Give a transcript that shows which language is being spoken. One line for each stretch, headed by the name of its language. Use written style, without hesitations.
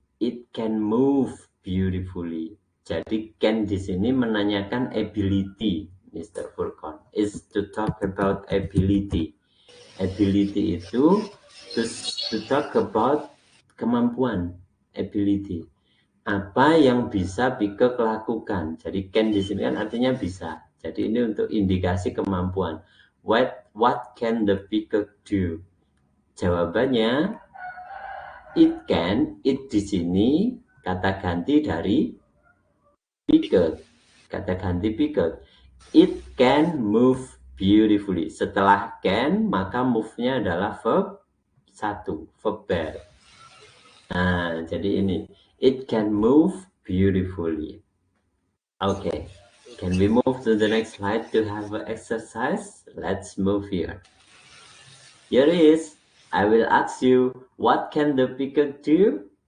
English: It can move beautifully.
Indonesian: Jadi can di sini menanyakan ability, Mr. Furqan.
English: Is to talk about ability. Ability
Indonesian: itu
English: to talk about
Indonesian: kemampuan,
English: ability.
Indonesian: Apa yang bisa peacock lakukan? Jadi can di sini kan artinya bisa. Jadi ini untuk indikasi kemampuan.
English: What can the peacock do?
Indonesian: Jawabannya
English: it can.
Indonesian: It di sini kata ganti dari peacock. Kata ganti peacock.
English: It can move beautifully.
Indonesian: Setelah can, maka move-nya adalah verb 1, verb bear. Nah, jadi ini.
English: It can move beautifully. Okay. Can we move to the next slide to have an exercise? Let's move here. Here is. I will ask you, what can the peacock do?